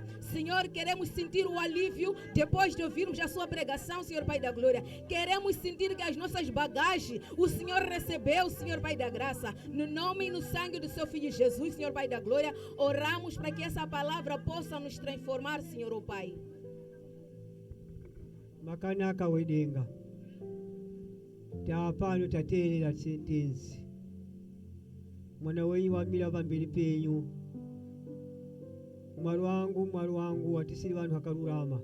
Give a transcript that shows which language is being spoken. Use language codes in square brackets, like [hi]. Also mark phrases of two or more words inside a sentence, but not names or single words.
[pt] Senhor, queremos sentir o alívio depois de ouvirmos a sua pregação, Senhor Pai da Glória. Queremos sentir que as nossas bagagens o Senhor recebeu, Senhor Pai da Graça. No nome e no sangue do seu Filho Jesus, Senhor Pai da Glória, oramos para que essa palavra possa nos transformar, Senhor, oh Pai. [sn] Makanaka wedenga tapano taterera sentensi mwana wenyu wamira pamberi penyu. Mwali wangu watisiri vanhu vakarurama.